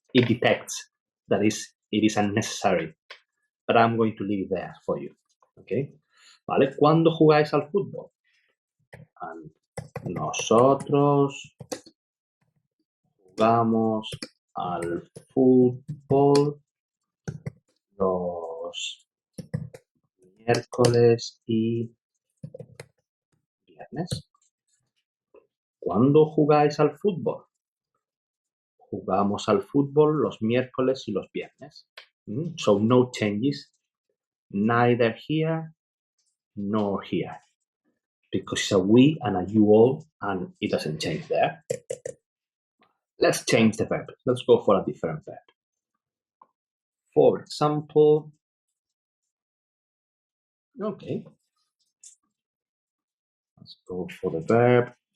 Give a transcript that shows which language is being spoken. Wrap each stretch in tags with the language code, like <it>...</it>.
<en>It detects that it is unnecessary, but I'm going to leave it there for you. Okay? ¿Vale?</en> <es>¿Cuándo jugáis al fútbol? And nosotros jugamos al fútbol los miércoles y viernes. ¿Cuándo jugáis al fútbol? Jugamos al fútbol los miércoles y los viernes.</es> <en>So no changes, neither here nor here, because it's a we and a you all, and it doesn't change there. Let's change the verb. Let's go for a different verb. For example, okay, let's go for the verb.</en>